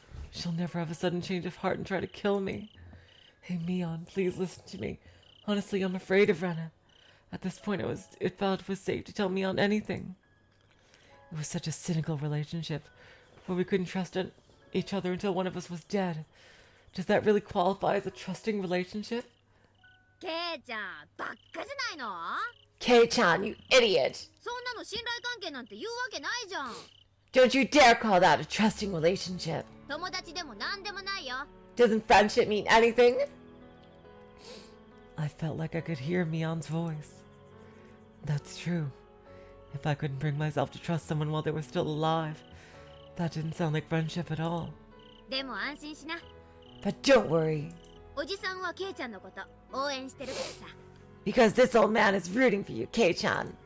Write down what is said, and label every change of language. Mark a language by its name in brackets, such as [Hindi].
[English] She'll never have a sudden change of heart and try to kill me. Hey, Mion, please listen to me. Honestly, I'm afraid of Rena. At this point, it felt it was safe to tell Mion anything. It was such a cynical relationship, where we couldn't trust each other until one of us was dead. Does that really qualify as a trusting relationship? [Japanese] ケイちゃん、バッカじゃないの？ [English] Kei-chan, you idiot! [Japanese] そんなの信頼関係なんて言うわけないじゃん。 [English] Don't you dare call that a trusting relationship. [Japanese] 友達でもなんでもないよ。 [English] Doesn't friendship mean anything? I felt like I could hear Mion's voice. That's true. If I couldn't bring myself to trust someone while they were still alive, that didn't sound like friendship at all. [Japanese] でも安心しな。 [English] But don't worry, [Japanese] おじさんはケイちゃんのこと応援してるからさ。 [English] because this old man is rooting for you, Kei-chan.